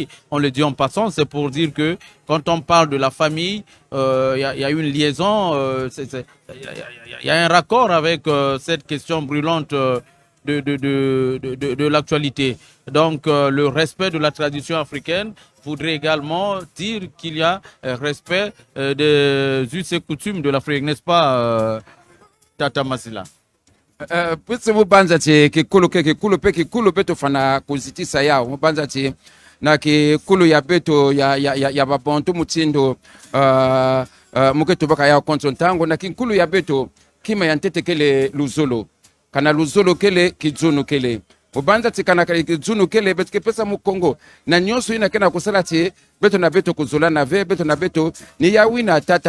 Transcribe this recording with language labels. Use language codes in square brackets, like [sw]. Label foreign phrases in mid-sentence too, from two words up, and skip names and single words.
[fr] On le dit en passant, c'est pour dire que quand on parle de la famille, il y a une liaison, il y a un raccord avec cette question brûlante de l'actualité. Donc, le respect de la tradition africaine voudrait également dire qu'il y a respect des us et coutumes de l'Afrique, n'est-ce pas, Tata Masila? [mkw] Pwese mubanza che kikulu kikulu beto fana kuzitisa yao mubanza che na kikulu ya beto ya babontu mutindo muketo baka yao konso ntango na kikulu ya beto kima ya ntete kele luzolo kana luzolo kele kizunu kele mubanza che kana kizunu kele beto kepesa mu Kongo na nyonso ina kena kusala che beto na beto kuzola na ve beto na beto ni ya wina